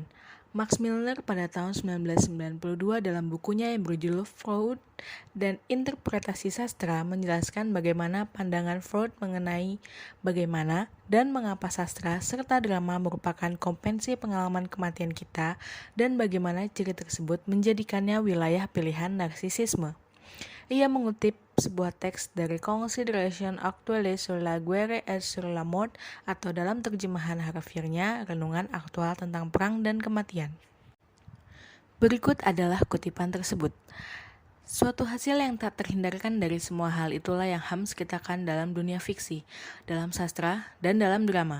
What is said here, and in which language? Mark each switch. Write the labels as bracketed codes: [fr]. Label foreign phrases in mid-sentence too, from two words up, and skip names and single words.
[id] Max Milner pada tahun 1992 dalam bukunya yang berjudul Freud dan Interpretasi Sastra menjelaskan bagaimana pandangan Freud mengenai bagaimana dan mengapa sastra serta drama merupakan kompensi pengalaman kematian kita dan bagaimana ciri tersebut menjadikannya wilayah pilihan narsisisme. Ia mengutip sebuah teks dari Considérations actuelles sur la guerre et sur la mort atau dalam terjemahan harfiahnya renungan aktual tentang perang dan kematian. Berikut adalah kutipan tersebut. Suatu hasil yang tak terhindarkan dari semua hal itulah yang Hams ciptakan dalam dunia fiksi, dalam sastra, dan dalam drama.